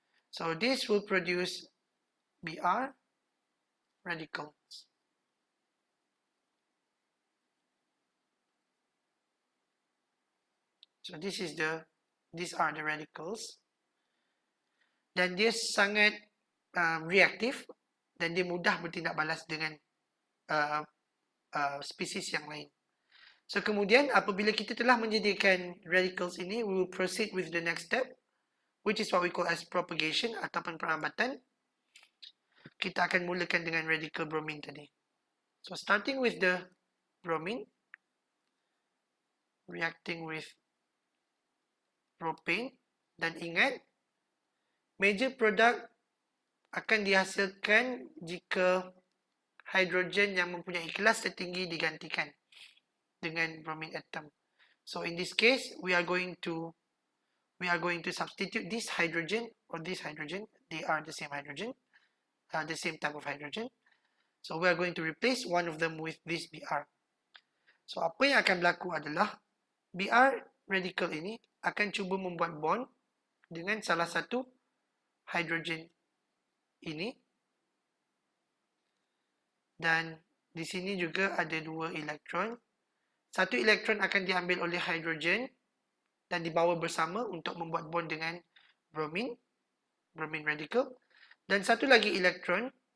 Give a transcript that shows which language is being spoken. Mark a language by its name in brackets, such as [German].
[English] So this will produce Br radicals. So these are the radicals. [Malay] Dan dia sangat reaktif dan dia mudah bertindak balas dengan spesies yang lain. So kemudian apabila kita telah menyediakan radicals ini, [English] we will proceed with the next step, which is what we call as propagation [Malay] ataupun perambatan. Kita akan mulakan dengan radical bromine tadi. [English] So starting with the bromine, reacting with propane, [Malay] dan ingat, major product akan dihasilkan jika hidrogen yang mempunyai kelas tertinggi digantikan dengan bromine atom. [English] So in this case, we are going to substitute this hydrogen or this hydrogen. They are the same hydrogen, the same type of hydrogen. So we are going to replace one of them with this Br. [Malay] So apa yang akan berlaku adalah Br radical ini akan cuba membuat bond dengan salah satu hidrogen ini. Dan di sini juga ada 2 elektron. Satu elektron akan diambil oleh hidrogen dan dibawa bersama untuk membuat bond dengan bromine radical. Dan satu lagi elektron